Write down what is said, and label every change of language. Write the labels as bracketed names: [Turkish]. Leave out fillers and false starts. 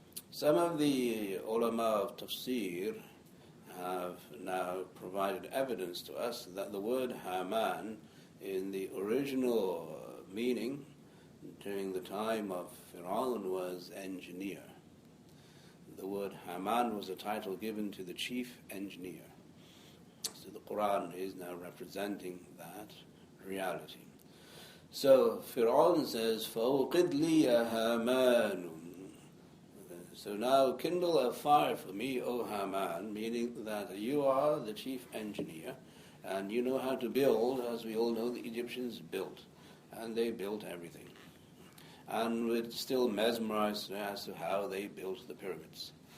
[English] Some of the ulama of tafsir have now provided evidence to us that the word Haman in the original meaning during the time of Fir'aun was engineer. The word Haman was a title given to the chief engineer. So the Quran is now representing that reality. So Fir'aun says, [Arabic] فَأَوْقِدْ لِي يَا هَامَانُ. [English] So now kindle a fire for me, O Haman, meaning that you are the chief engineer, and you know how to build. As we all know, the Egyptians built, and they built everything. And we're still mesmerized as to how they built the pyramids.